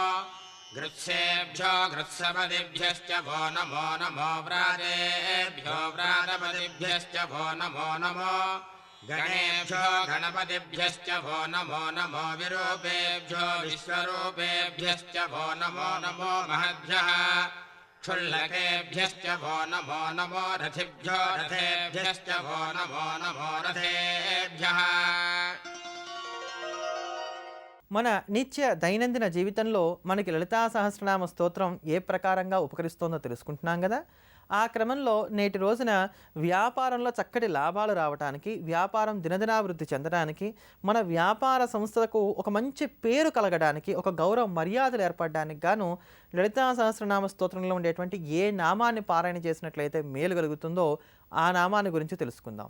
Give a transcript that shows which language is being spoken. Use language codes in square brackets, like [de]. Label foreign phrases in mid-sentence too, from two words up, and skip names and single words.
[sa] गृत्सेभ्यो गृत्सपतिभ्यश्च वो नमो नमो व्रातेभ्यो व्रातपतिभ्यश्च वो नमो नमो गणेभ्यो गणपतिभ्यश्च वो नमो नमो विरूपेभ्यो विश्वरूपेभ्यश्च वो नमो नमो महद्भ्यः क्षुल्लकेभ्यश्च वो नमो नमो रथिभ्यो रथेभ्यश्च वो नमो नमो रथेभ्यः। [te] మన నిత్య దైనందిన జీవితంలో మనకి లలితా సహస్రనామ స్తోత్రం ఏ ప్రకారంగా ఉపకరిస్తోందో తెలుసుకుంటున్నాం కదా. ఆ క్రమంలో నేటి రోజున వ్యాపారంలో చక్కటి లాభాలు రావడానికి, వ్యాపారం దినదినాభివృద్ధి చెందడానికి, మన వ్యాపార సంస్థలకు ఒక మంచి పేరు కలగడానికి, ఒక గౌరవ మర్యాదలు ఏర్పడడానికి గాను లలితా సహస్రనామ స్తోత్రంలో ఉండేటువంటి ఏ నామాన్ని పారాయణ చేసినట్లయితే మేలు కలుగుతుందో ఆ నామాన్ని గురించి తెలుసుకుందాం.